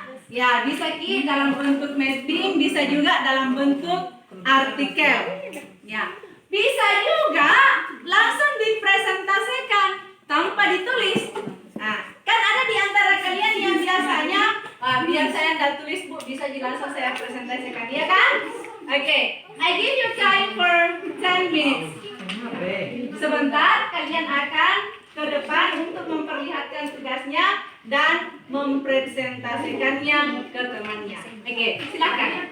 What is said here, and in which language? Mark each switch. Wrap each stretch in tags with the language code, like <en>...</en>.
<id>Ya, bisa ki dalam bentuk mapping, bisa juga dalam bentuk artikel. Ya. Bisa juga langsung dipresentasikan tanpa ditulis. Nah, kan ada di antara kalian yang biasanya biar saya tidak tulis Bu, bisa langsung saya presentasikan, ya kan?</id> <en>Oke, I give you time for 10 minutes.</en> <id>Sebentar kalian akan ke depan untuk memperlihatkan tugasnya dan mempresentasikannya ke temannya. Oke, silakan.</id>